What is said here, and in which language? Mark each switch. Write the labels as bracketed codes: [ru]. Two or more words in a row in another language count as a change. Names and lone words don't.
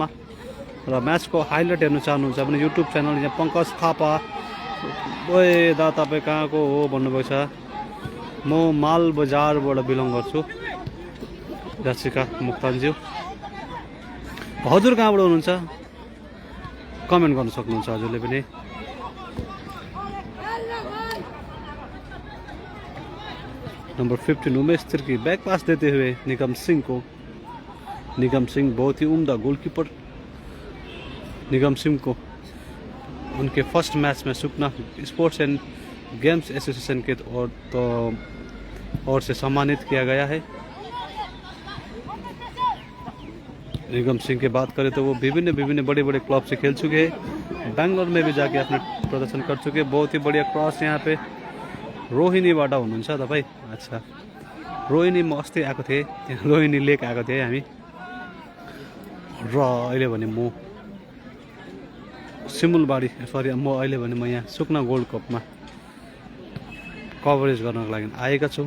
[ne] र म्याचको हाइलाइट हेर्न चाहनुहुन्छ भने युट्युब च्यानल यहाँ पंकज थापा। ओए दा तपाईँ कहाँको हो भन्नुभएको छ। म माल बजारबाट बिलोङ गर्छु। जर्सीका मुक्तानज्यू, हजुर कहाँबाट हुनुहुन्छ कमेन्ट गर्न सक्नुहुन्छ हजुरले पनि। [hi] नंबर 15 उमेश तिर्की बैक पास देते हुए निगम सिंह को। निगम सिंह बहुत ही उम्दा गोलकीपर। निगम सिंह को उनके फर्स्ट मैच में सुकना स्पोर्ट्स एंड गेम्स एसोसिएशन के ओर से सम्मानित किया गया है। निगम सिंह की बात करें तो वो विभिन्न बड़े बड़े क्लब से खेल चुके हैं। बैंगलोर में भी जाके अपने प्रदर्शन कर चुके हैं। बहुत ही बढ़िया क्रॉस यहाँ पे [ne] रोहिणीबाट हुनुहुन्छ तपाईँ। अच्छा, रोहिणी म अस्ति आएको थिएँ, त्यहाँ रोहिणी लेक आएको थिएँ हामी। र अहिले भने म सिमुलबाडी म अहिले भने म यहाँ सुकना गोल्ड कपमा कभरेज गर्नको लागि आएका छौँ।